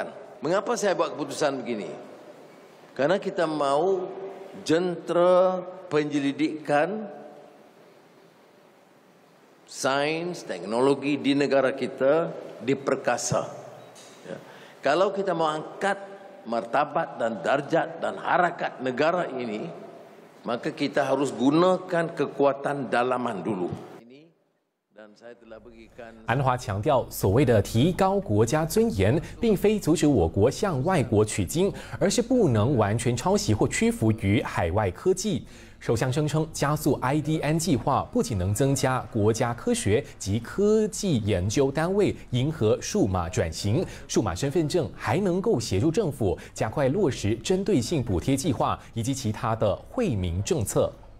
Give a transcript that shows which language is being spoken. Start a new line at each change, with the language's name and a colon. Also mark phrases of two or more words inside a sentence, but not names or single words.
Malay: Mengapa saya buat keputusan begini? Karena kita mahu jentera penyelidikan sains, teknologi di negara kita diperkasa. Ya. Kalau kita mau angkat martabat dan darjat dan harakat negara ini, maka kita harus gunakan kekuatan dalaman dulu.
Chinese: 安华强调，所谓的提高国家尊严，并非阻止我国向外国取经，而是不能完全抄袭或屈服于海外科技。首相声称，加速 IDN 计划不仅能增加国家科学及科技研究单位迎合数码转型，数码身份证还能够协助政府加快落实针对性补贴计划以及其他的惠民政策。